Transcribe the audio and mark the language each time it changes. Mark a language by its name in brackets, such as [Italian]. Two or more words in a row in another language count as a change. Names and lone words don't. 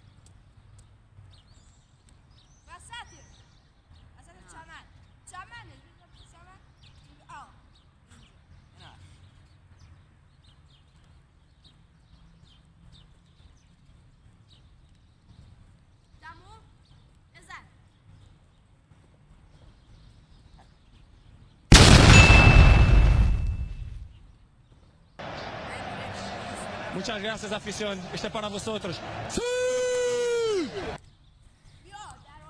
[Persian] وسط چمن. چمنه. چمن. آه. ایناش. تموم. بزن. [Spanish] Muchas gracias, afición. Este para vosotros. [Persian] بیا در